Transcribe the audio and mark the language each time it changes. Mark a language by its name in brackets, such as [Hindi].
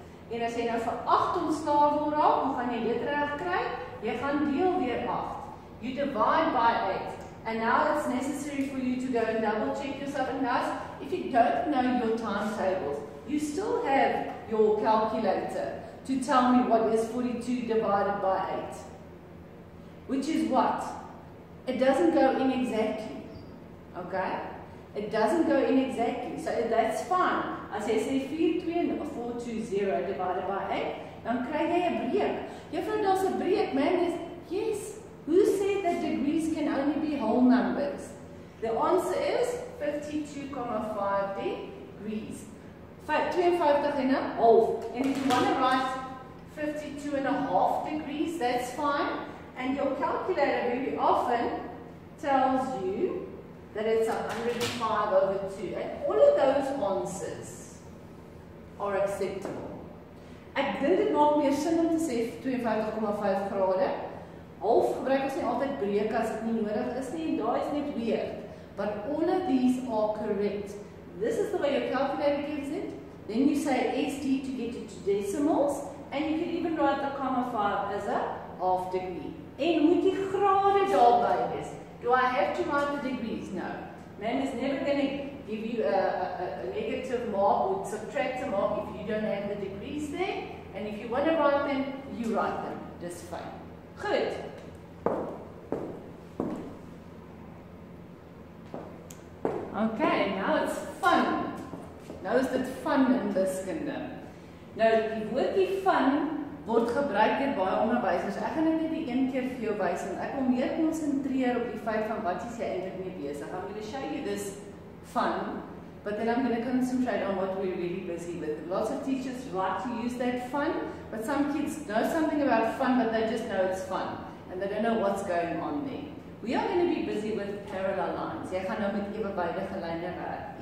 [Afrikaans] En as jy nou vir 8 ontslae wil raak, hoe gaan jy dit reg kry? Jy gaan deel deur 8. [English] You divide by 8. And now it's necessary for you to go and double check yourself. And now, if you don't know your timetables, you still have your calculator to tell me what is 42 divided by 8. Which is what? It doesn't go in exactly. Okay? It doesn't go in exactly. So that's fine. [Afrikaans] As jy sê [English] 420 divided by 8, [Afrikaans] dan kry jy 'n breek. Juffrou, daar's 'n breek, man. Yes. [English] Who said that degrees can only be whole numbers? The answer is 52,5 degrees. 52 and a half. And if you want to write 52.5 degrees, that's fine. And your calculator very often tells you that it's 105 over 2. And all of those answers are acceptable. [Afrikaans] Ek dink dit maak meer sin om te sê 52,5 grade. Half gebruik ons nie altyd breek as dit nie nodig is nie. Daai is net weird. [English] But all of these are correct. This is the way your calculator gives it. Then you say SD to get it to decimals. And you can even write the comma 5 as a half degree. [Afrikaans] En moet die grade daarby wees. [English] Do I have to write the degrees? No. Man is never going to give you a negative mark or subtract a mark if you don't have the degrees there. And if you want to write them, you write them. That's fine. Good. Okay, now it's fun. [Afrikaans] Nou is dit fun in wiskunde. Nou, die woordjie fun word gebruik deur baie onderwysers. Ek gaan net die een keer vir jou wys en ek wil meer konsentreer op die feit van wat jy eintlik mee besig. [English] I'm going to show you this fun, but then I'm going to concentrate on what we're really busy with. Lots of teachers like to use that fun, but some kids know something about fun, but they just know it's fun, and they don't know what's going on there. We are going to be busy with parallel lines. [Afrikaans] Jy gaan nou met ewewydige lyne werk.